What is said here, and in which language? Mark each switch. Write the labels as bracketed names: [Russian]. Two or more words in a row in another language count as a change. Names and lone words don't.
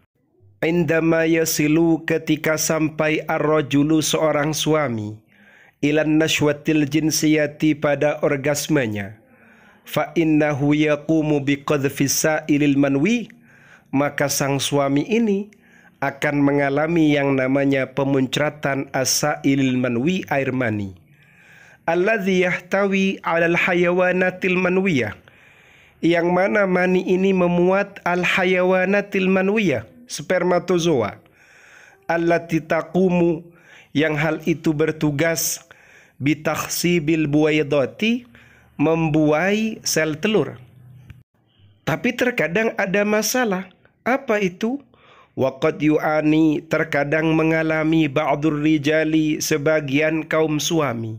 [Arabic] Indama yasilu [Indonesian] ketika sampai ar-rajulu seorang suami [Arabic] ilan nashwatil jinsiyati [Indonesian] pada orgasmenya. [Arabic] Fa innahu yaqumu biqadhfis sa'ilil manwi, [Indonesian] maka sang suami ini akan mengalami yang namanya pemuncratan [Arabic] as-sa'ilil manwi, [Indonesian] air mani. [Arabic] Alladhi yahtawi 'alal hayawanatil manwiyah, [Indonesian] yang mana mani ini memuat [Arabic] al-hayawanatil manwiyah, [Indonesian] spermatozoa. [Arabic] Allati taqumu, [Indonesian] yang hal itu bertugas [Arabic] bitakhsibil buwaidati, [Indonesian] membuai sel telur. Tapi terkadang ada masalah. Apa itu? [Arabic] Waqad yu'ani, [Indonesian] terkadang mengalami [Arabic] ba'dur rijali [Indonesian] sebagian kaum suami.